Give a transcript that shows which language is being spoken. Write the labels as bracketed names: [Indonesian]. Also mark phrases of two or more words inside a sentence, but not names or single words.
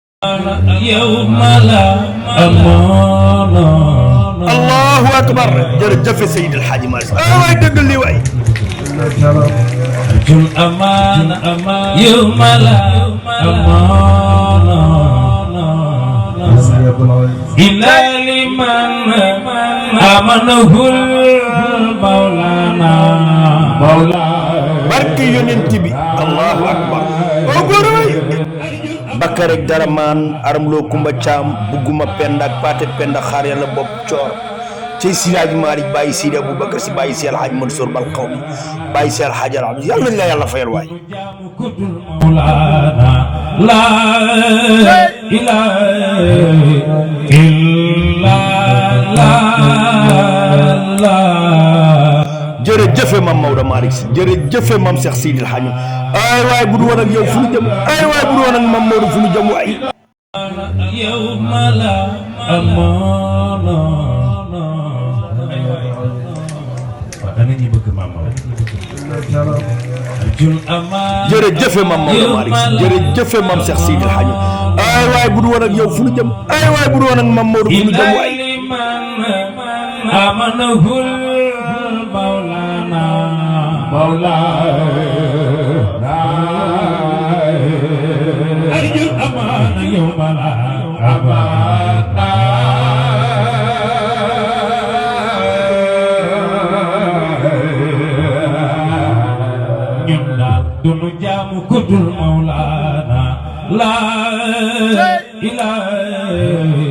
[Arabic] يوم لا أمانة. الله أكبر. [Wolof] jërëjëf Seydi El Hadji Malick waay dëggal li waay. [Arabic] أرجو الأمانة يوم لا أمانة إلا لمن آمنه المولانا [Wolof] barke yonent bi. [Arabic] الله أكبر. [Wolof] Bakar ak Daraman aram loo Kumba Caam bugguma penda ak Paate Penda xaar yàlla bopp coor ci Seydi El Hadji Malick bàyyi Seydi Aboubacar Si bàyyi Seydi El Hadji Mansour Bal Qawmi bàyyi Seydi El Hadji Al Aziz yàlla nañ la yàlla fayal waay. [Arabic] لا إله إلا الله. [Wolof] jërëjëf Mam Maodo Malick Sy jërëjëf Mam Cheikh Seydi El Hadji ay waay bu du woon ak yow fu ñu jëm ay waay bu du woon ak Mam Maodo fu ñu jëm waay. [Arabic] يوم لا أمانة. أنا نجيب كمان أرجو الأمانة. [Wolof] jërëjëf Mam Maodo Malick Sy jërëjëf Mam Cheikh Seydi El Hadji ay waay bu du woon ak yow fu ñu jëm ay waay bu du woon ak Mam Maodo fu ñu jëm waay. [Arabic] آمنه المولانا أرجو الأمانة يوم لا أمانة. [Wolof] ñunda dunu jaamu kudul Mawlana [Arabic] لا إله